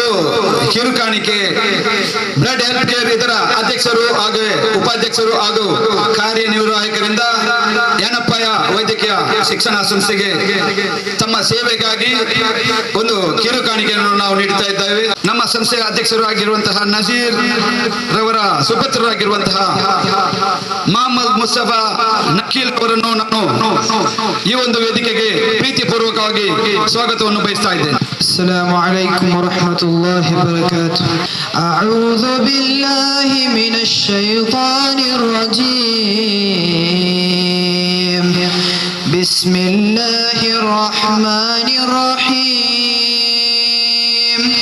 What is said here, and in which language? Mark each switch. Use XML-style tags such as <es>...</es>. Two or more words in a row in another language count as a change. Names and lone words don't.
<kn>ಕಿರುಕಾಣಿಕೆ ಬ್ಲಡ್ ಹೆಲ್ತ್ ಕೇರ್ ಇದರ ಅಧ್ಯಕ್ಷರು ಹಾಗೂ ಉಪಾಧ್ಯಕ್ಷರು ಹಾಗೂ ಕಾರ್ಯನಿರ್ವಾಹಕರಿಂದ ಯನಪ್ಪಯ್ಯ ವೈದ್ಯಕೀಯ ಶಿಕ್ಷಣ ಸಂಸ್ಥೆಗೆ ತಮ್ಮ ಸೇವೆಗಾಗಿ ಒಂದು ಕಿರುಕಾಣಿಕೆಯನ್ನು ನಾವು ನೀಡುತ್ತಾ ಇದ್ದೇವೆ. ನಮ್ಮ ಸಂಸ್ಥೆಯ ಅಧ್ಯಕ್ಷರು ಆಗಿರುವಂತಹ ನಜೀರ್ ರವರ ಸುಪುತ್ರರಾಗಿರುವಂತಹ ಮೊಹಮ್ಮದ್ ಮುಸ್ತಫಾ ನಕೀಲ್ ಅವರನ್ನು ನಾನು ಈ ಒಂದು ವೇದಿಕೆಗೆ ಪ್ರೀತಿಪೂರ್ವಕವಾಗಿ ಸ್ವಾಗತವನ್ನು ಬಯಸ್ತಾ ಇದ್ದೇನೆ.</kn> <ar>السلام عليكم ورحمة الله وبركاته. أعوذ بالله من الشيطان الرجيم. بسم الله الرحمن الرحيم.</ar>